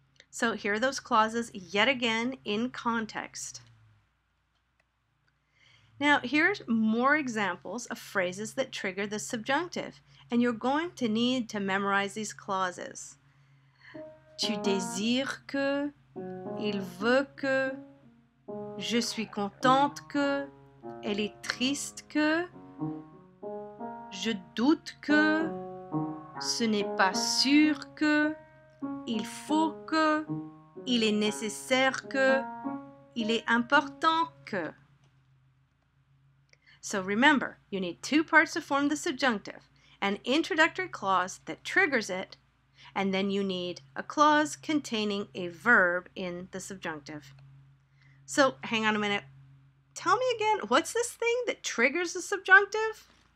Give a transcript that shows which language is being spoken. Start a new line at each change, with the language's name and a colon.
English: So here are those clauses yet again in context. Now, here's more examples of phrases that trigger the subjunctive, and you're going to need to memorize these clauses.
French: Tu désires que, il veut que, je suis contente que, elle est triste que, je doute que, ce n'est pas sûr que, il faut que, il est nécessaire que, il est important que.
English: So remember, you need two parts to form the subjunctive: an introductory clause that triggers it, and then you need a clause containing a verb in the subjunctive. So hang on a minute. Tell me again, what's this thing that triggers the subjunctive?